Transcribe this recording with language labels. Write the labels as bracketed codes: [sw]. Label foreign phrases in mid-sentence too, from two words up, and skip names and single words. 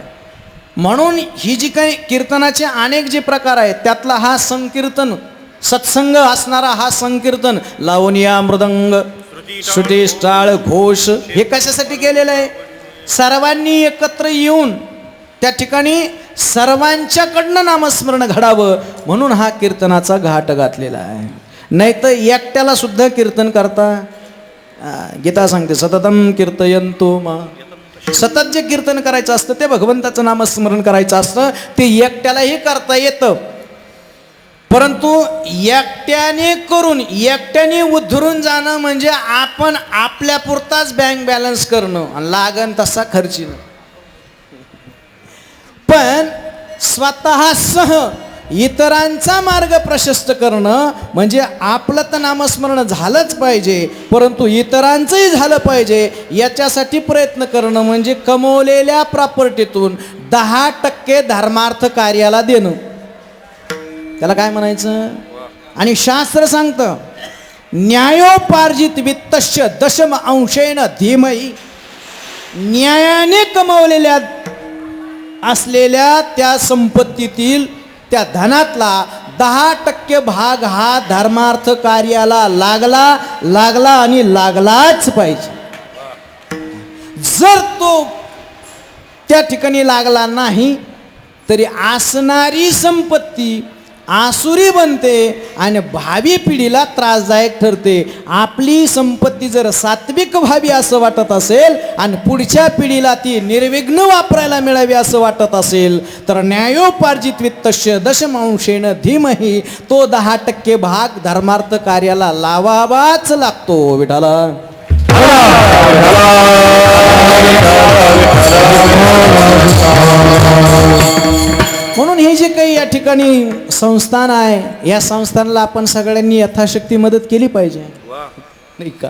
[mr] म्हणून ही जी काही कीर्तनाचे अनेक जे प्रकार आहेत त्यातला हा संकीर्तन, सत्संग असणारा हा संकीर्तन, लावणिया मृदंग श्रुती टाळ घोष हे कशासाठी केलेलं आहे? सर्वांनी एकत्र येऊन त्या ठिकाणी सर्वांच्याकडनं नामस्मरण घडावं म्हणून हा कीर्तनाचा घाट घातलेला आहे. नाही तर एकट्याला सुद्धा कीर्तन करता. गीता सांगते [sa] सततम कीर्तयंतो मा. [mr] सतत जे कीर्तन करायचं असतं ते भगवंताचं नामस्मरण करायचं असतं ते एकट्यालाही करता येतं. परंतु एकट्याने करून एकट्याने उद्धरून जाणं म्हणजे आपण आपल्यापुरताच [en] bank balance [mr] करणं आणि लागन तसा खर्चीनं. पण स्वतःसह इतरांचा मार्ग प्रशस्त करणं म्हणजे आपलं तर नामस्मरण झालंच पाहिजे परंतु इतरांचंही झालं पाहिजे याच्यासाठी प्रयत्न करणं म्हणजे कमवलेल्या प्रॉपर्टीतून 10% धर्मार्थ कार्याला देणं. त्याला काय म्हणायचं? आणि शास्त्र सांगतं [sa] न्यायोपार्जित वित्तस्य दशम अंशेन धीमहि. [mr] न्यायाने कमवलेल्या असलेल्या त्या संपत्तीतील त्या धनातला 10% भाग हा धर्मार्थ कार्याला लागला आणि लागलाच पाहिजे. जर तो त्या ठिकाणी लागला नाही तरी असणारी संपत्ती आसुरी बनते आणि भावी पिढीला त्रासदायक ठरते. आपली संपत्ती जर सात्विक व्हावी असं वाटत असेल आणि पुढच्या पिढीला ती निर्विघ्न वापरायला मिळावी असं वाटत असेल तर [sa] न्यायोपार्जित वित्तस्य दशमांशेन धीमहि [mr] तो 10% भाग धर्मार्थ कार्याला लावावाच लागतो. विठाला म्हणून हे जे काही या ठिकाणी संस्थान आहे या संस्थानाला आपण सगळ्यांनी यथाशक्ती मदत केली पाहिजे नाही का?